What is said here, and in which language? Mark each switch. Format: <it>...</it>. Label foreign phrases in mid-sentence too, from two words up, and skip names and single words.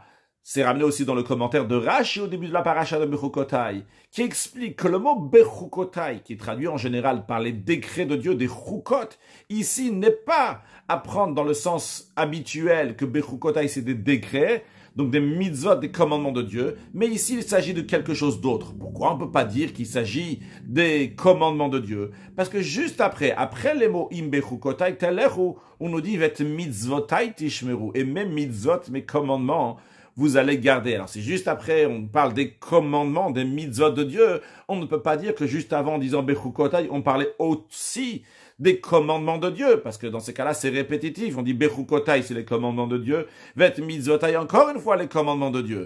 <fr>C'est ramené aussi dans le commentaire de Rashi au début de la paracha de Bechukotai, qui explique que le mot Bechukotai, qui est traduit en général par les décrets de Dieu, des Chukot, ici n'est pas à prendre dans le sens habituel que Bechukotai c'est des décrets, donc des mitzvot, des commandements de Dieu, mais ici il s'agit de quelque chose d'autre. Pourquoi on ne peut pas dire qu'il s'agit des commandements de Dieu? Parce que juste après les mots</fr> <he>אם בחוקותי תלכו,</he> <fr>on nous dit</fr> <he>ואת מצוותי תשמרו,</he> <fr>et mes mitzvot, mes commandements, vous allez garder. Alors c'est juste après, on parle des commandements, des mitzvot de Dieu. On ne peut pas dire que juste avant, en disant Bechukotai, on parlait aussi des commandements de Dieu, parce que dans ces cas-là, c'est répétitif. On dit Bechukotai, c'est les commandements de Dieu.</fr> <he>ואת מצוותי,</he> <fr>encore une fois, les commandements de Dieu.</fr>